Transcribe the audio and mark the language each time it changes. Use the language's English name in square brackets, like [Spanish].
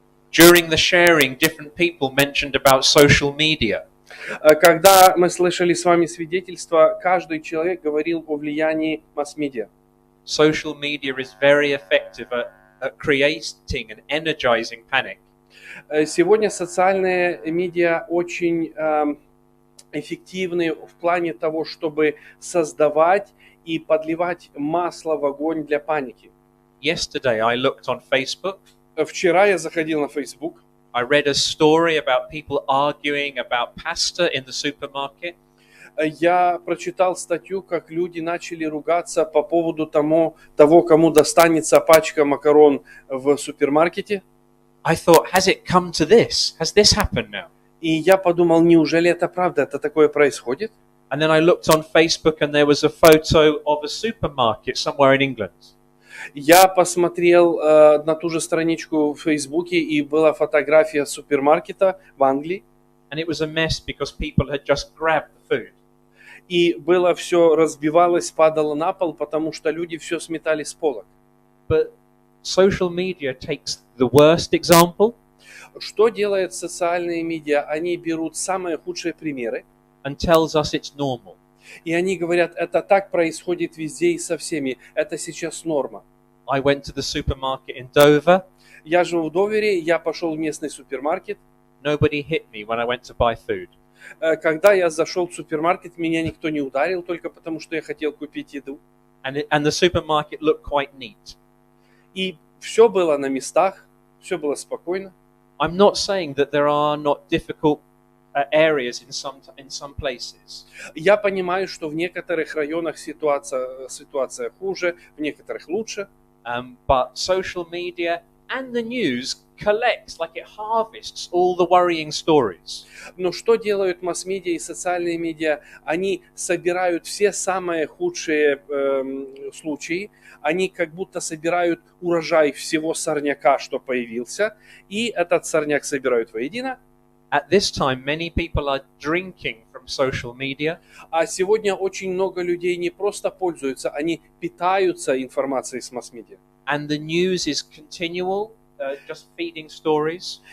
[English] During the sharing, different people mentioned about social media. [Russian] Когда мы слышали с вами свидетельства, каждый человек говорил о влиянии масс-медиа. [English] Social media is very effective at creating and energizing panic. [Russian] Сегодня социальные медиа очень эффективны в плане того, чтобы создавать и подливать масло в огонь для паники. [English] Yesterday I looked on Facebook. [Russian] Вчера я заходил на Facebook. [English] I read a story about people arguing about pasta in the supermarket. [Russian] Я прочитал статью, как люди начали ругаться по поводу того, кому достанется пачка макарон в супермаркете. [English] I thought, has it come to this? Has this happened now? [Russian] И я подумал, неужели это правда? Это такое происходит? [English] And then I looked on Facebook and there was a photo of a supermarket somewhere in England. [Russian] Я посмотрел на ту же страничку в Фейсбуке, и была фотография супермаркета в Англии. [English] And it was a mess because people had just grabbed the food. [Russian] И было все разбивалось, падало на пол, потому что люди все сметали с полок. [English] But social media takes the worst example. [Russian] Что делают социальные медиа? Они берут самые худшие примеры. [English] And tells us it's normal. [Russian] И они говорят, это так происходит везде и со всеми. Это сейчас норма. [English] I went to the supermarket in Dover. [Russian] Я живу в Довере, я пошел в местный супермаркет. [English] Nobody hit me when I went to buy food. [Russian] Когда я зашел в супермаркет, меня никто не ударил, только потому что я хотел купить еду. [English] And the supermarket looked quite neat. [Russian] И все было на местах, все было спокойно. [English] I'm not saying that there are not difficult areas in some places. [Russian] Я понимаю, что в некоторых районах ситуация хуже, в некоторых лучше. [English] But social media and the news collects, like it harvests all the worrying stories. [Russian] Но что делают масс-медиа и социальные медиа? Они собирают все самые худшие случаи, они как будто собирают урожай всего сорняка, что появился, и этот сорняк собирают воедино. [English] At this time, many people are drinking from social media. [Russian] А сегодня очень много людей не просто пользуются, они питаются информацией с масс-медиа. [English] And the news is continual, just feeding stories.